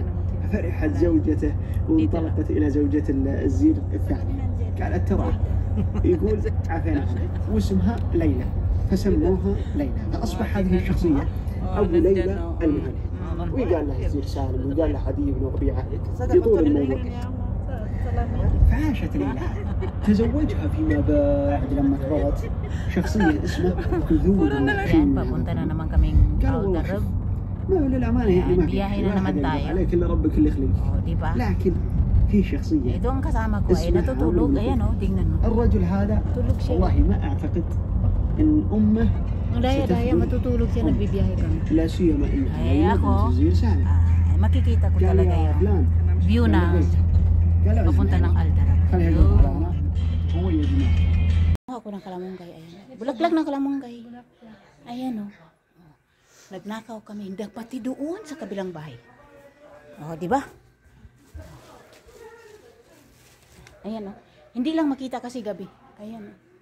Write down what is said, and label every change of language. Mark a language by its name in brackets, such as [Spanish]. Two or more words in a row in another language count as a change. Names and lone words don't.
[Arabic] فرحت زوجته وانطلقت الى زوجة الزير الثانية، قالت ترى يقول عافينا واسمها ليلى، فسموها ليلى. فاصبح هذه الشخصية ابو ليلى المهني. وقال له الزير سالم وقال له عدي بن ربيعة يطول الموضوع. فعاشت ليلى، تزوجها فيما بعد لما كبرت شخصية اسمها كذور. [Filipino] Papunta na naman kaming Algarve. [Arabic] ما للأمانة يعني ما [Filipino] biyahe na naman tayo. [Arabic] عليك إلا ربك اللي يخليك. [Filipino] Di ba? [Arabic] لكن في شخصية [Filipino] Ito ang kasama ko ay natutulog. Ayan oh, tingnan mo. [Arabic] الرجل هذا والله ما أعتقد إن أمه [Filipino] Ang daya-daya matutulog siya, nagbibiyahe kami. [Arabic] لا سيما إنها [Filipino] Ay ako, الزير سالم. makikita ko قال talaga يا yun. فلان View na papunta ng Algarve. [Arabic] خلينا نقول هو يا جماعة. [Filipino] Ako ng kalamunggay, ayan. Bulaklak ng kalamunggay. Ayan oh. Nagnakaw kami, hindi pati doon sa kabilang bahay. Oh, di ba? Ayan oh. Hindi lang makita kasi gabi. Ayan oh.